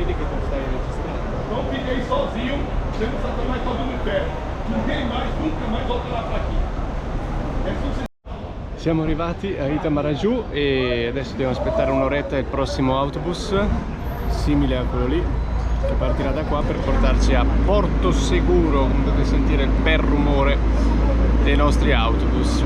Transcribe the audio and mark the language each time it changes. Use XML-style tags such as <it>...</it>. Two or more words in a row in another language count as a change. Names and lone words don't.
<it>stai registrando.</it> <pt>Não fiquei sozinho, sendo Satanás todo no pé. Ninguém mais, nunca mais voltará para aqui.</pt> <it>Siamo arrivati a Itamaraju e adesso dobbiamo aspettare un'oretta il prossimo autobus, simile a quello lì, che partirà da qua per portarci a Porto Seguro. Come potete sentire il bel rumore dei nostri autobus.</it>